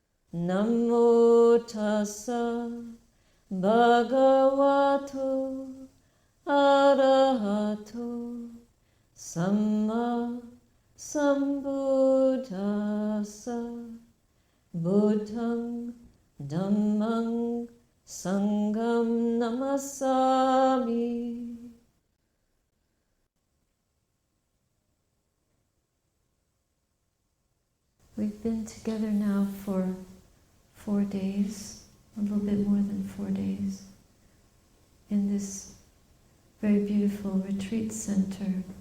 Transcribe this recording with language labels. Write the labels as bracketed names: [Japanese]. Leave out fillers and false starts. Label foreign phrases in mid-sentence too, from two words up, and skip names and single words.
[Pali] Namo tassa bhagavato arahato samma sambuddhassa buddhang dhammang sangham namasami. [English] We've been together now for 4 days, a little bit more than 4 days, in this very beautiful retreat center.